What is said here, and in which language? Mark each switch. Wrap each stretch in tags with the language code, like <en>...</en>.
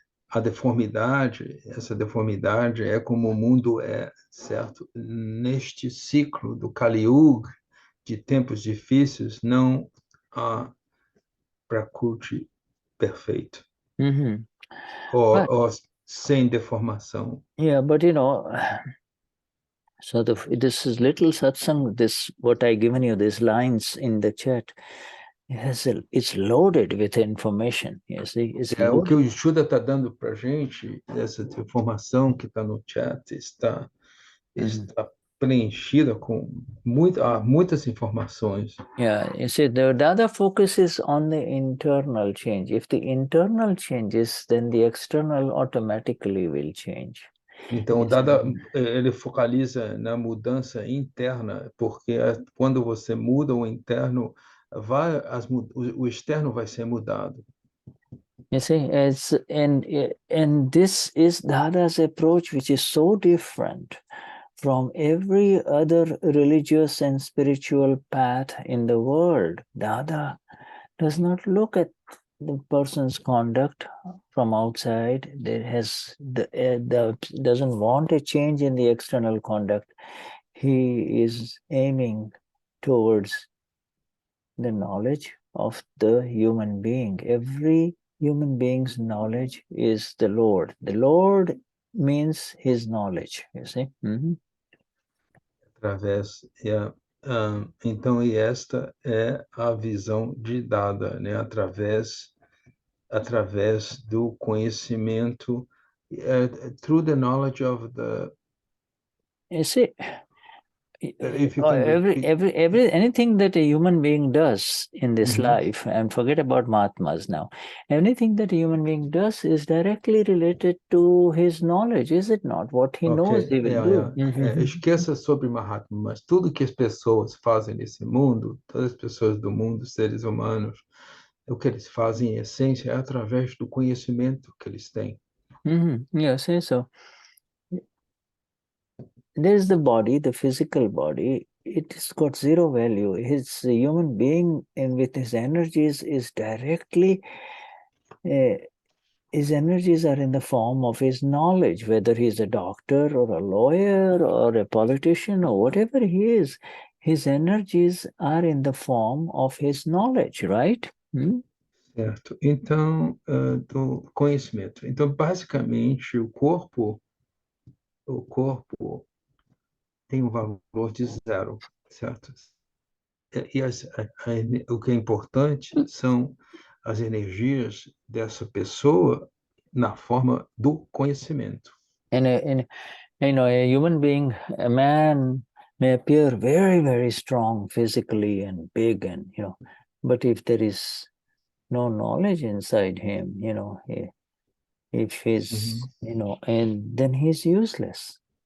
<pt>A deformidade, essa deformidade é como o mundo é, certo? Neste ciclo do Kali Yuga, de tempos difíceis, não há prakruti perfeito. Ou sem deformação.</pt> <en>Yeah, but so this is little satsang, what I given you, these lines in the chat, it's loaded with information. You see,</en> <pt>o que o Shuddha está dando para gente, essa informação que está no chat, está preenchida com muitas informações.</pt> <en>Yeah, you see, the Dada focuses on the internal change. If the internal changes, then the external automatically will change.</en> <pt>Então, o Dada, ele focaliza na mudança interna, porque quando você muda o interno, o externo vai ser mudado.</pt> <en>You see, and this is Dada's approach, which is so different from every other religious and spiritual path in the world. Dada does not look at the person's conduct from outside. Doesn't want a change in the external conduct. He is aiming towards the knowledge of the human being. Every human being's knowledge is the Lord. The Lord means his knowledge, you see.</en> <pt>Através, então, e esta é a visão de dada, né? Através do conhecimento,</pt> <en>through the knowledge of the... You see, If you can anything that a human being does in this life, and forget about Mahatmas now, anything that a human being does is directly related to his knowledge, is it not? What he knows he will do.</en> <pt>Esqueça sobre Mahatma, mas tudo que as pessoas fazem nesse mundo, todas as pessoas do mundo, seres humanos, o que eles fazem em essência é através do conhecimento que eles têm.</pt> <en>Yes, so there's the body, the physical body. It has got zero value. His human being, and with his energies, is directly. His energies are in the form of his knowledge, whether he's a doctor or a lawyer or a politician or whatever he is. His energies are in the form of his knowledge, right?</en> <pt>Certo. Então, do conhecimento. Então, basicamente, o corpo tem um valor de zero, certo? E o que é importante são as energias dessa pessoa na forma do conhecimento.</pt> <en>And a human being, a man may appear very, very strong physically and big, and but if there is no knowledge inside him, if he's, and then he's useless.</en>